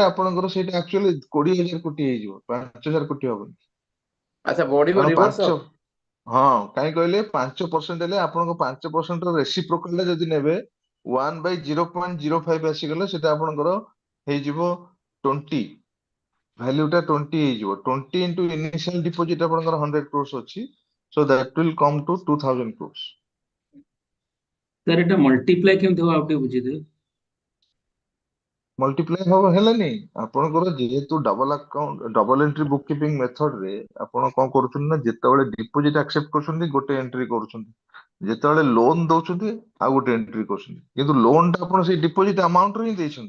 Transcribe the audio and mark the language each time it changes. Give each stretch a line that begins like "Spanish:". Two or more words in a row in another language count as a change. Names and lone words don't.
Odia: ରେ ଆପଣଙ୍କର ସେଇଟା ଆକ୍ଚୁଆଲି 20,000 କୋଟି ହେଇଯିବ 5,000 କୋଟି ହବନି ଆଚ୍ଛା ବଢିବ କାରଣ ରିଭର୍ସ 5 ହଁ କାହିଁ କହିଲେ 5% ହେଲେ ଆପଣଙ୍କ 5% ର ରେସିପ୍ରୋକାଲ ଯଦି ନେବେ 1/0.05 ଆସିଗଲେ ସେଟା ଆପଣଙ୍କର ହେଇଯିବ 20 value ଟା 20 ହେଇଯିବ 20
English: into initial deposit
Odia: ଆପଣଙ୍କର 100 crores ଅଛି,
English: so that will come to 2000 crores.
Odia: ସାର୍ ଏଟା ମଲ୍ଟିପ୍ଲାଏ କେମିତି ହବ ଆଉ ଟିକେ ବୁଝେଇଦେବେ? ମଲ୍ଟିପ୍ଲାଏ ହବ ହେଲାନି, ଆପଣଙ୍କର ଯେହେତୁ
English: double entry book keeping method
Odia: ରେ ଆପଣ କଣ କରୁଛନ୍ତି ନା, ଯେତେବେଳେ
English: deposit accept
Odia: କରୁଛନ୍ତି ଗୋଟେ ଏଣ୍ଟ୍ରି କରୁଛନ୍ତି, ଯେତେବେଳେ ଲୋନ ଦଉଛନ୍ତି ଆଉ ଗୋଟେ ଏଣ୍ଟ୍ରି କରୁଛନ୍ତି, କିନ୍ତୁ ଲୋନ ଟା ଆପଣ ସେଇ
English: deposit amount
Odia: ରେ ହିଁ ଦେଇଛନ୍ତି।